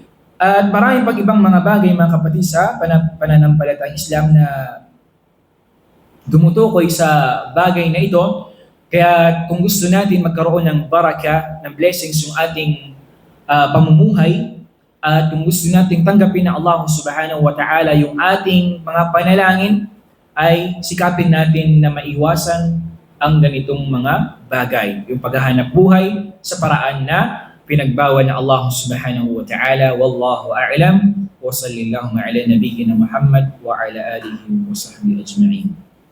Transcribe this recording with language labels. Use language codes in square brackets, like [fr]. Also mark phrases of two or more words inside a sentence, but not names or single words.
[tl] At maraming pag ibang mga bagay, mga kapatid, sa pananampalatayang Islam na dumutukoy sa bagay na ito. Kaya kung gusto natin magkaroon ng baraka, ng blessings yung ating pamumuhay, at kung gusto natin tanggapin ng [ar] الله سبحانه وتعالى [tl] yung ating mga panalangin, ay sikapin natin na maiwasan ang ganitong mga bagay. Yung paghahanap buhay sa paraan na pinagbawal na [ar] الله سبحانه وتعالى. والله أعلم. وصلى الله على نبينا محمد وعلى آله وصحبه أجمعين.